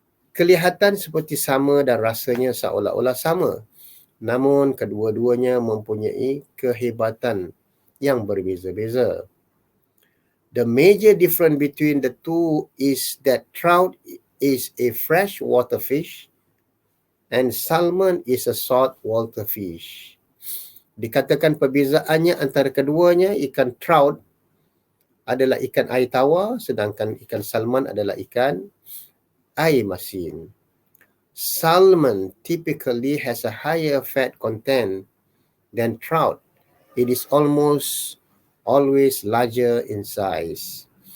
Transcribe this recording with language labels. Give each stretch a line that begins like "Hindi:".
Malay: Kelihatan seperti sama dan rasanya seolah-olah sama. Namun kedua-duanya mempunyai kehebatan yang berbeza-beza.
English: The major difference between the two is that trout is a freshwater fish and salmon is a saltwater fish.
Malay: Dikatakan perbezaannya antara keduanya, ikan trout adalah ikan air tawar, sedangkan ikan salmon adalah ikan air masin.
English: Salmon typically has a higher fat content than trout. It is almost always larger in size.